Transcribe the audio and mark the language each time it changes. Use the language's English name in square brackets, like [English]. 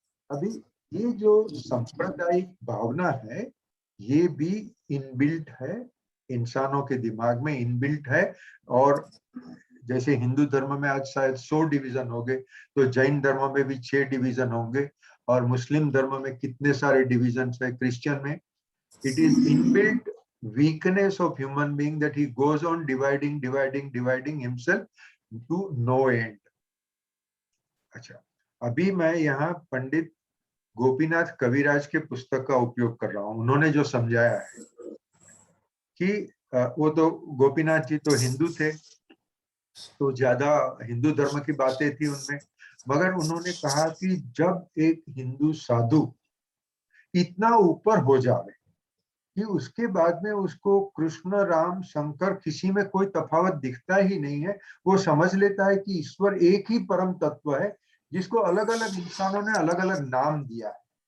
[Hindi] अभी ये जो सांप्रदायिक भावना है ये भी इनबिल्ट है, इंसानों के दिमाग में इनबिल्ट है। और जैसे हिंदू धर्म में आज शायद 100 डिवीजन हो गए, तो जैन धर्म में भी 6 डिवीजन होंगे, और मुस्लिम धर्म में कितने सारे डिवीजन है, क्रिश्चियन में। [English] It is inbuilt weakness of human being that he goes on dividing himself to no end. [Hindi] अच्छा, अभी मैं यहाँ पंडित गोपीनाथ कविराज के पुस्तक का उपयोग कर रहा हूँ। उन्होंने जो समझाया है कि वो तो गोपीनाथ जी तो हिंदू थे, तो ज्यादा हिंदू धर्म की बातें थी उनमें, मगर उन्होंने कहा कि जब एक हिंदू साधु इतना ऊपर हो जाए कि उसके बाद में उसको कृष्ण, राम, शंकर किसी में कोई तफावत दिखता ही नहीं है, वो समझ लेता है कि ईश्वर एक ही परम तत्व है, जिसको अलग अलग इंसानों ने अलग अलग नाम दिया है।